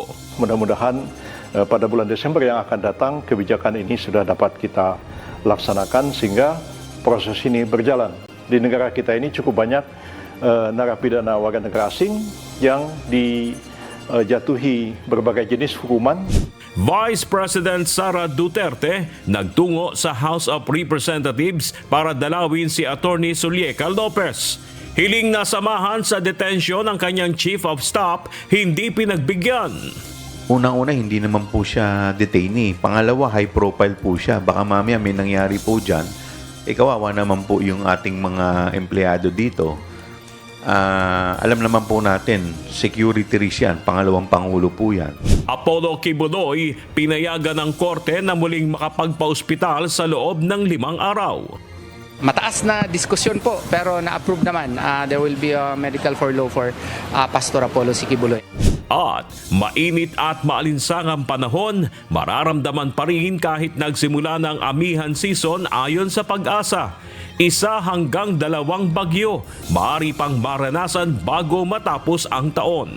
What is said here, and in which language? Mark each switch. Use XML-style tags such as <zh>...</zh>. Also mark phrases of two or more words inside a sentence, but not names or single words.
<id>Mudah-mudahan pada bulan Desember yang akan datang kebijakan ini sudah dapat kita laksanakan sehingga proses ini berjalan. Di negara kita ini cukup banyak narapidana warga negara asing yang dijatuhi berbagai jenis hukuman.</id> <en>Vice President</en> <tl>Sara Duterte nagtungo sa House of Representatives para dalawin si Attorney Zulieka Lopez. Hiling na samahan sa detensyon ang kanyang</tl> <en>Chief of Staff,</en> <tl>hindi pinagbigyan. Unang-una, hindi naman po siya detainee. Pangalawa,</tl> <en>high profile</en> <tl>po siya. Baka mamaya may nangyari po dyan. Kawawa naman po yung ating mga empleyado dito. Alam naman po natin,</tl> <en>security risk</en> <tl>yan. Pangalawang Pangulo po yan. Apollo Kibuloy, pinayagan ng korte na muling makapagpa-ospital sa loob ng 5 araw. Mataas na diskusyon po pero na-approve naman.</tl> <en>There will be a medical furlough for Pastor Apollo Kibuloy.</en> <tl>At mainit at maalinsangang panahon, mararamdaman pa rin kahit nagsimula ng amihan season ayon sa Pag-asa. 1 hanggang 2 bagyo, maaari pang maranasan bago matapos ang taon.</tl>